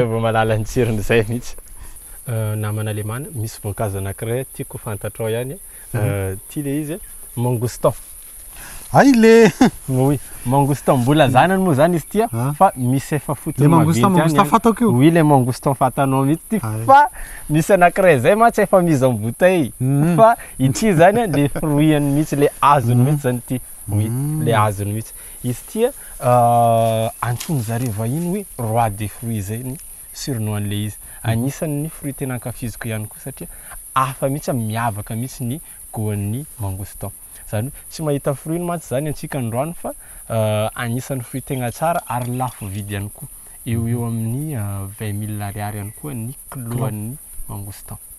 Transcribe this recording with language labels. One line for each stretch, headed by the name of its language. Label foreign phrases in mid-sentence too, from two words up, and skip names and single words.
Malagasy: Zay vao mahalala ny tsirony zay mihitsy. Namana Alemana misy voankazo anankiray tiako fantatrao ihany. Ty le izy mangostan. Ay le oui, mangostan mbola zanany moa zany izy ty fa misy efa fototra maventy. Le mangostan fatako io. Oui, le mangostan fatanao mihitsy fa misy anankiray zay mantsy efa
French: mise en bouteille.
Malagasy: Fa ity zany le fruit-any mihitsy le azony mihitsy zany ty. Oui, le azony mihitsy. Izy ty antsoiny zareo vahiny hoe
French: roi des fruits
Malagasy: zay ny surnom-le izy. Anisan'ny fruit tena ankafiziko ihany koa satria hafa mihitsy miavaka mihitsy ny goan'ny mangostan. Zany tsy mahita fruit mantsy zany antsika androany fa anisan'ny fruit tegna tsara ary lafo vidy ihany koa. Eo amin'ny 20 000 ariary ihany koa ny kiloan'ny mangostan.